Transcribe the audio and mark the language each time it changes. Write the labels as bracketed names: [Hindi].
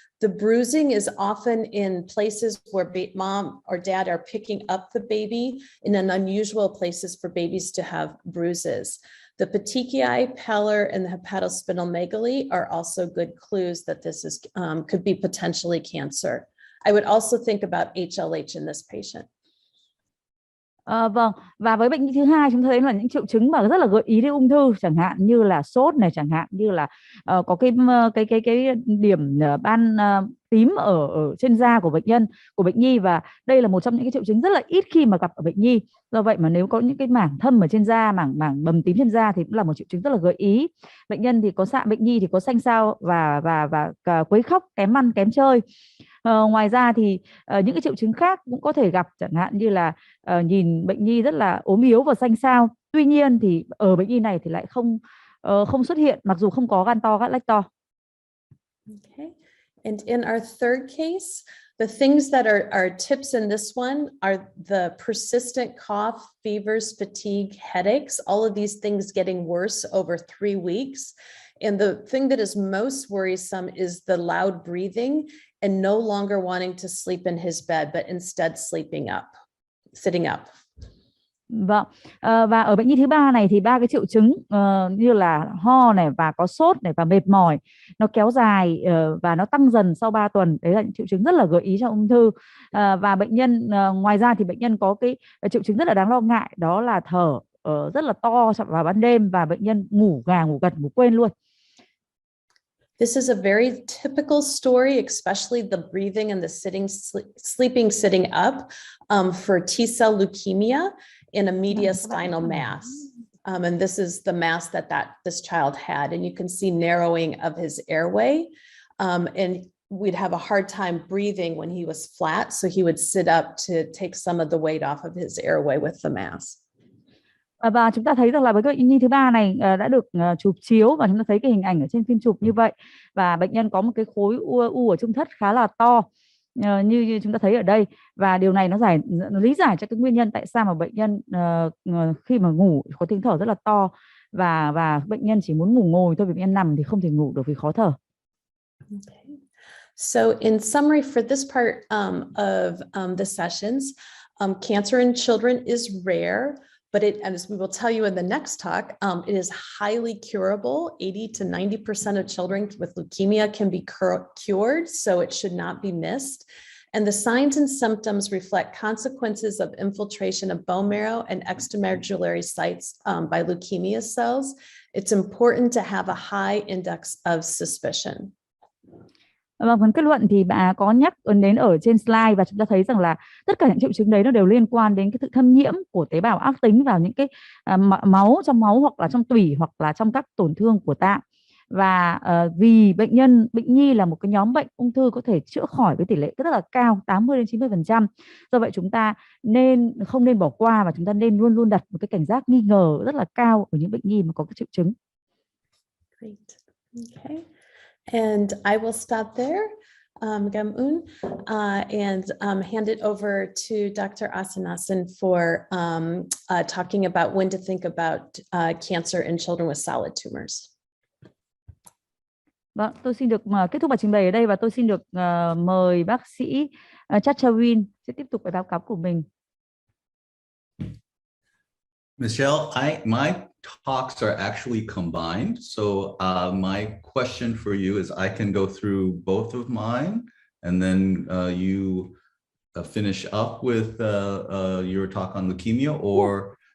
[English] The bruising is often in places where mom or dad are picking up the baby in unusual places for babies to have bruises. The petechiae, pallor, and the hepatosplenomegaly are also good clues that this is could be potentially cancer. I would also think about HLH in this patient. [Vietnamese] Vâng, và với bệnh thứ hai chúng ta thấy là những triệu chứng mà rất là gợi ý đến ung thư, chẳng hạn như là sốt này, chẳng hạn như là có cái điểm ban tím ở trên da của bệnh nhi, và đây là một trong những cái triệu chứng rất là ít khi mà gặp ở bệnh nhi. Do vậy mà nếu có những cái mảng thâm ở trên da, mảng bầm tím trên da thì cũng là một triệu chứng rất là gợi ý. Bệnh nhi thì có xạ xao và quấy khóc, kém ăn, kém chơi. Ngoài ra thì những cái triệu chứng khác cũng có thể gặp, chẳng hạn như là nhìn bệnh nhi rất là ốm yếu và xanh xao. Tuy nhiên thì ở bệnh nhi này thì lại không xuất hiện, mặc dù không có gan to, gan lách to. [English] Okay. And in our third case, the things that are tips in this one are the persistent cough, fevers, fatigue, headaches, all of these things getting worse over 3 weeks. And the thing that is most worrisome is the loud breathing and no longer wanting to sleep in his bed, but instead sitting up. [Vietnamese] Vâng, và ở bệnh nhi thứ ba này thì 3 cái triệu chứng như là ho này và có sốt này và mệt mỏi, nó kéo dài và nó tăng dần sau 3 tuần. Đấy là những triệu chứng rất là gợi ý cho ung thư. Và bệnh nhân ngoài ra thì bệnh nhân có cái triệu chứng rất là đáng lo ngại, đó là thở rất là to vào ban đêm và bệnh nhân ngủ gà, ngủ gật, ngủ quên luôn. [English] This is a very typical story, especially the breathing and the sleeping sitting up for T-cell leukemia in a mediastinal mass. And this is the mass that this child had. And you can see narrowing of his airway. And we'd have a hard time breathing when he was flat. So he would sit up to take some of the weight off of his airway with the mass. [Vietnamese] Và chúng ta thấy rằng là với bệnh nhi thứ ba này đã được chụp chiếu và chúng ta thấy cái hình ảnh ở trên phim chụp như vậy, và bệnh nhân có một cái khối u ở trung thất khá là to như chúng ta thấy ở đây, và điều này nó lý giải cho cái nguyên nhân tại sao mà bệnh nhân khi mà ngủ có tiếng thở rất là to, và bệnh nhân chỉ muốn ngủ ngồi thôi, vì bệnh nhân nằm thì không thể ngủ được vì khó thở. [English] Okay. So in summary for this part of the sessions, cancer in children is rare. But as we will tell you in the next talk, it is highly curable. 80 to 90% of children with leukemia can be cured, so it should not be missed. And the signs and symptoms reflect consequences of infiltration of bone marrow and extramedullary sites by leukemia cells. It's important to have a high index of suspicion. [Vietnamese] Vâng, phần kết luận thì bà có nhắc đến ở trên slide, và chúng ta thấy rằng là tất cả những triệu chứng đấy nó đều liên quan đến cái sự thâm nhiễm của tế bào ác tính vào những cái trong máu hoặc là trong tủy hoặc là trong các tổn thương của tạng. Và vì bệnh nhi là một cái nhóm bệnh ung thư có thể chữa khỏi với tỷ lệ rất là cao, 80 đến 90%. Do vậy chúng ta không nên bỏ qua, và chúng ta nên luôn luôn đặt một cái cảnh giác nghi ngờ rất là cao ở những bệnh nhi mà có cái triệu chứng. [English] Great. Okay. And I will stop there, Gamun, and hand it over to Dr. Asanasan for talking about when to think about cancer in children with solid tumors. [Vietnamese] Vâng, tôi xin được kết thúc bài trình bày ở đây, và tôi xin được mời bác sĩ CHRN sẽ tiếp tục bài báo cáo của mình. [English] Michelle, my talks are actually combined. So my question for you is I can go through both of mine, and then you finish up with your talk on leukemia, or